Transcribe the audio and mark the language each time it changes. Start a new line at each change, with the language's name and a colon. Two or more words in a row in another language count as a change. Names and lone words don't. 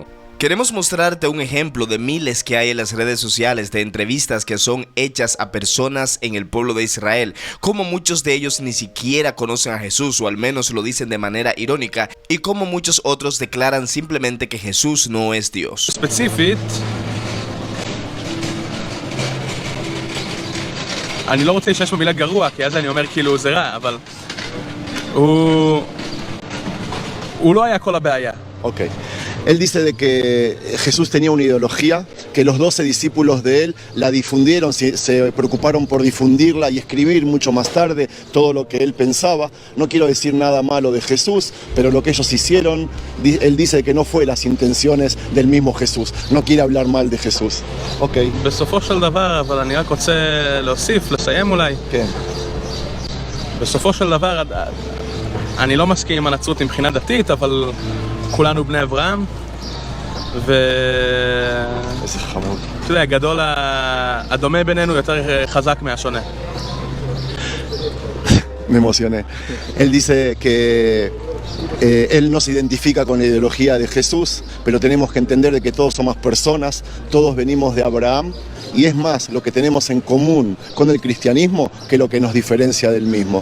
Spanish: Queremos mostrarte un ejemplo de miles que hay en las redes sociales de entrevistas que son hechas a personas en el pueblo de Israel, como muchos de ellos ni siquiera conocen a Jesús, o al menos lo dicen de manera irónica, y como muchos otros declaran simplemente que Jesús no es Dios.
Hebrew: ספציפית, אני לא רוצה להשתמש במילה גרוע, כי אז אני אומר כאילו זה רע, אבל הוא לא היה כל הבעיה.
Spanish: Ok. Él dice de que Jesús tenía una ideología, que los 12 discípulos de él la difundieron, se preocuparon por difundirla y escribir mucho más tarde todo lo que él pensaba. No quiero decir nada malo de Jesús, pero lo que ellos hicieron, él dice que no fue las intenciones del mismo Jesús. No quiere hablar mal de Jesús. Ok.
Hebrew: בסופו של דבר, אבל אני רק רוצה להוסיף, לסיים אולי. כן. בסופו של דבר, אני לא מסכים עם הנצרות מבחינה דתית, אבל כולנו בני אברהם, איזה חמוד. אתה יודע, גדול, הדומה בינינו יותר חזק מהשונה.
Spanish: Me emocioné. Él dice que él no se identifica con la ideología de Jesús, pero tenemos que entender de que todos somos personas, todos venimos de Abraham, y es más lo que tenemos en común con el cristianismo que lo que nos diferencia del mismo.